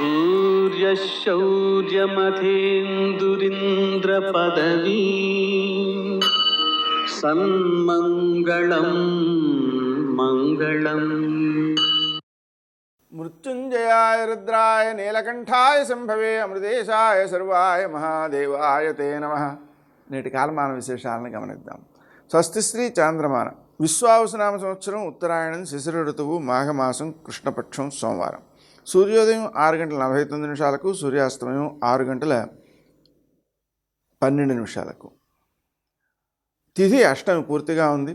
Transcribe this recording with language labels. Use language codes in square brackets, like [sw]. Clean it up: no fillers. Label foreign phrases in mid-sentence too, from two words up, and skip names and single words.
[sa] सूर्यशौर्यमथेन्दुरिन्द्रपदवी सन्मङ्गलं मङ्गलम् मृत्युंजयाय रुद्राय नीलकंठाय संभवे अमृतेशाय सर्वाय महादेवाय ते नमः. [te] నేటి కాలమాన విశేషాలను గమనిద్దాం. స్వస్తి శ్రీ చాంద్రమాన విశ్వావసునామ సంవత్సరం ఉత్తరాయణం శిశిర ఋతువు మాఘమాసం కృష్ణపక్షం సోమవారం. సూర్యోదయం 6:49 సూర్యాస్తమయం 6:12 తిథి అష్టమి పూర్తిగా ఉంది.